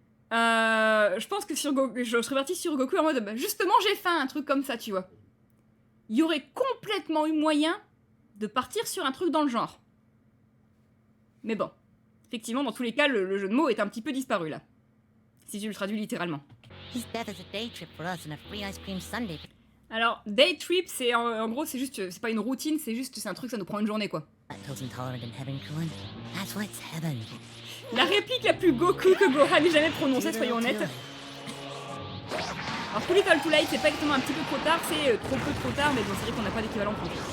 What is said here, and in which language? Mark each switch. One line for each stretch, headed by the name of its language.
French: Je pense que je serais partie sur Goku en mode justement j'ai faim, un truc comme ça, tu vois. Il y aurait complètement eu moyen de partir sur un truc dans le genre. Mais bon, effectivement, dans tous les cas, le jeu de mots est un petit peu disparu là. Si je le traduis littéralement.
English: His death is a day trip for us and a free ice cream sundae.
French: Alors, day trip, c'est en gros, c'est juste, c'est pas une routine, c'est un truc, ça nous prend une journée, quoi.
English: Lactose intolerant in heaven, Krillin? That's what's heaven.
French: La réplique la plus Goku que Gohan ait jamais prononcée, soyons honnêtes. Alors, Too Little Too Late, c'est pas exactement un petit peu trop tard, c'est trop peu trop tard, mais bon, c'est vrai qu'on n'a pas d'équivalent pour.